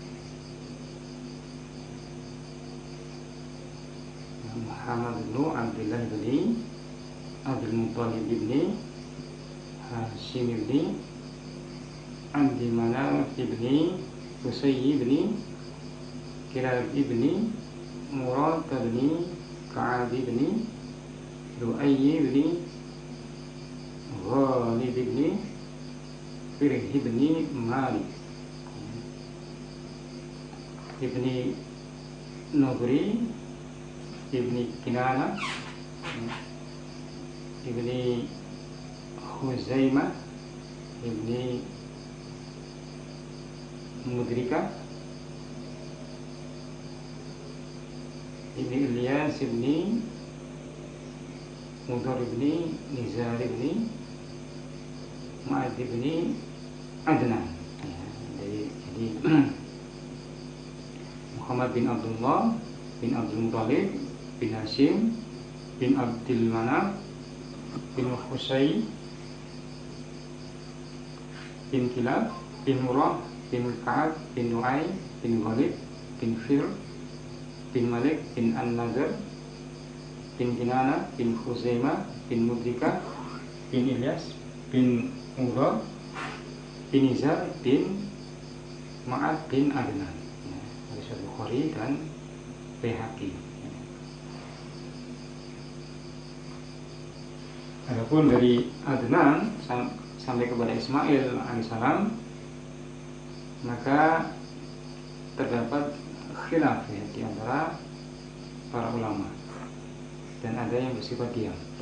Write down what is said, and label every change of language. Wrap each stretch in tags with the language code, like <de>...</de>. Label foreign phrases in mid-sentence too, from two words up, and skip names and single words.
<id>Muhammad bin Abdillah bin Abdul Muttalib bin Hashim bin Abdi Manaf bin Qusay bin Kilab bin Murad bin Ka'ab bin Lu'ay bin Ghalib bin Firih bin Malik ibni Nugri ibni Kinana ibni Huzaimah ibni Mudrika ibni Ilyas ibni Mudar ibni Nizar ibni Ma'ad ibni Adnan. Jadi Muhammad bin Abdullah bin Abdul Muttalib bin Hashim bin Abdul Manaf bin Qusay bin Kilab bin Murrah bin Ka'ab bin Lu'ay bin Ghalib bin Fir bin Malik bin An-Nazar bin Kinana bin Khuzaimah bin Mudrika bin Ilyas bin Murrah bin Nizar bin Ma'ad bin Adnan. Hadis Bukhari dan Baihaqi. Adapun dari Adnan sampai kepada Ismail alaihissalam, maka terdapat khilaf ya, di antara para ulama, dan ada yang bersifat diam.</id>